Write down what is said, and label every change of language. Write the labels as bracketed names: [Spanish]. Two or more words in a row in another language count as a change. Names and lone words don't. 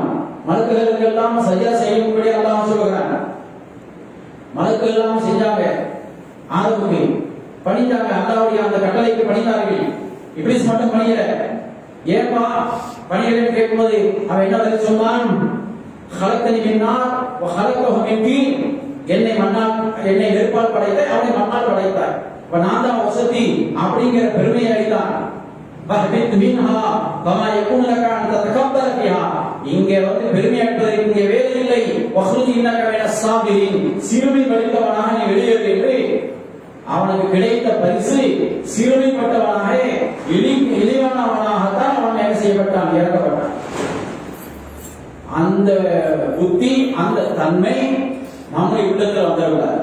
[Tamil] மலக்குகளுக்கு எல்லாம் சரியா செய்யும்படி அல்லாஹ் சொல்கிறான். மலக்குகள் எல்லாம் செஞ்சாங்க, ஆதமுக்கு பணிந்தாங்க, அல்லாஹ்வுடைய அந்த கட்டளைக்கு பணிந்தார்கள். இப்ளீஸ் மட்டும் பணியல. ஏன்பா பணியலன்னு கேட்கும்போது அவன் என்ன பதில் சொன்னான்? [Arabic] خلقتني من نار وخلقته من طين. [Tamil] என்னை மண்ணால், என்னை நெருப்பால் படைத்தாய், அவனை மண்ணால் படைத்தாய். இப்ப நான் தான் வசதி அப்படிங்கிற பெருமையை அளித்தான். [Arabic] فَهْبِطْ مِنْهَا فَمَا يَكُونُ لَكَ أَنْ تَتَكَبَّرَ فِيهَا. [Tamil] இங்கே பெருமை அளிப்பதற்கு இங்கே வேலை இல்லை. [Arabic] وَخْرُجْ إِنَّكَ مِنَ الصَّاغِرِينَ. [Tamil] சிறுமை படித்தவனாக நீ வெளியேறு என்று அவனுக்கு கிடைத்த பரிசு சிறுமைப்பட்டவனாக, இழிவானவனாகத்தான் அவன் என்ன செய்யப்பட்டான்? இறக்கப்பட்டான். அந்த புத்தி, அந்த தன்மை நம்முடைய உள்ளத்தில் வந்துடக்கூடாது.